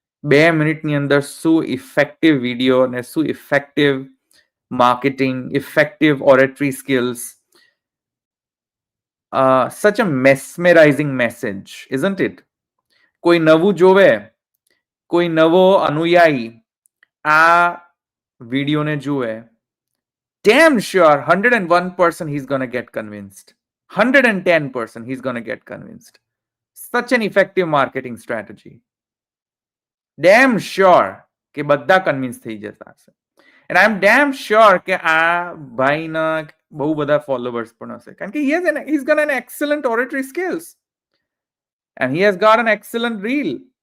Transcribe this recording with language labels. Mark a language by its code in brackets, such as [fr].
[gu] 2 મિનિટની અંદર શું ઇફેક્ટિવ વિડીયો અને શું effective marketing, effective oratory skills, [en] such a mesmerizing message, isn't it? [gu] કોઈ નવું જોવે, કોઈ નવો અનુયાયી આ વિડીયોને જુએ, [en] damn sure 101% he's gonna get convinced. 110% he's gonna get convinced. Such an effective marketing strategy. Damn sure [gu] કે બધા કન્વિન્સ થઈ જતા હશે. [en] And I'm damn sure [gu] કે આ ભાઈના બહુ બધા ફોલોવર્સ પણ હશે, કારણ કે [en] he's got an excellent oratory skills and he has got an excellent reel.